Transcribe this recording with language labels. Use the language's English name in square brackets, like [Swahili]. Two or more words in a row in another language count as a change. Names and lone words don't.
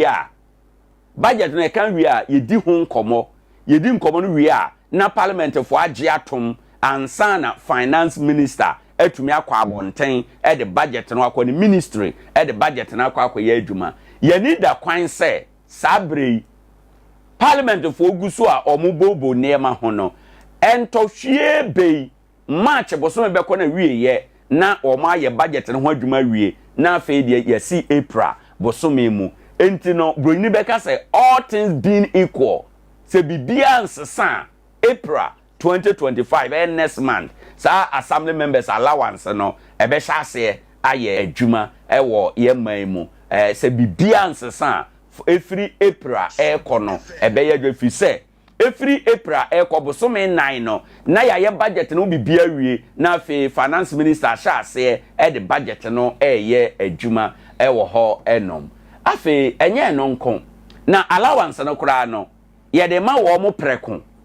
[Akan] a budget no kan wie a ye di ho nkomo no wie a na parliament fo age atom ansa na [English] finance minister [Akan] etumi akwa abonten [English] the budget [Akan] no akwa ni ministry [English] the budget [Akan] na akwa ye adwuma ye ni da kwan se sabre parliament fo guso a omubobo nema ho no entohwie bei march boso be kona wie ye na omo aye budget no ho adwuma wie na afi de yesi april boso mu enti no broni beka [English] say all things being equal [Akan] se bibia nsesa april 2025 [English] next month [Akan] sa [English] assembly members allowance [Akan] no ebe sha ase aye adwuma ewo ye man mu se bibia nsesa [English] every april [Akan] ekono ebe ye dwefi se [English] every april [Akan] ekobosome 9 no na ya budget no bibia wie na afi [English] finance minister [Akan] sha ase [English] the budget [Akan] no ye adwuma ewo ho enom afi enye no nko na allowance no kura no ye de ma wo mo preko